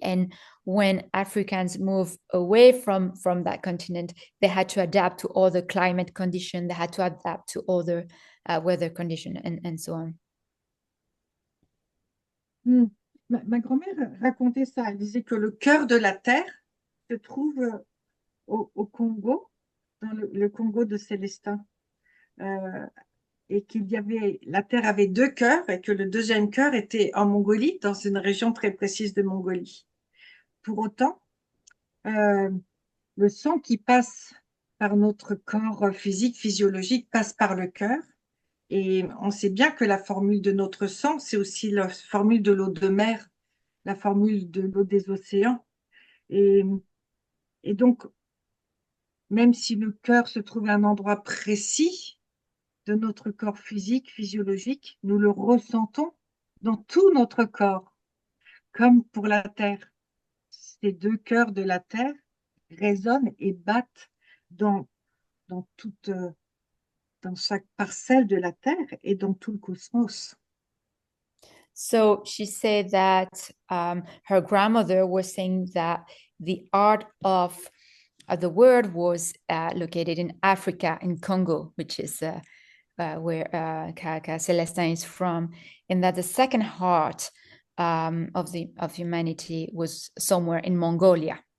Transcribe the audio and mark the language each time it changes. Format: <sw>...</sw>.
<en>And when Africans move away from that continent, they had to adapt to all the climate conditions, they had to adapt to all the weather conditions and so on.</en> <fr>Ma grand-mère racontait ça. Elle disait que le cœur de la Terre se trouve au Congo, dans le Congo de Célestin. Et la Terre avait deux cœurs et que le deuxième cœur était en Mongolie, dans une région très précise de Mongolie. Pour autant, le sang qui passe par notre corps physique, physiologique, passe par le cœur Et on sait bien que la formule de notre sang, c'est aussi la formule de l'eau de mer, la formule de l'eau des océans. Et, et donc, même si le cœur se trouve à un endroit précis de notre corps physique, physiologique, nous le ressentons dans tout notre corps, comme pour la terre. Ces deux cœurs de la terre résonnent et battent dans, toute, dans chaque parcelle de la terre et dans tout le cosmos.</fr> <en>So she said that her grandmother was saying that the art of the world was located in Africa, in Congo, which is where Kaka Celestin is from, and that the second heart of humanity was somewhere in Mongolia.</en>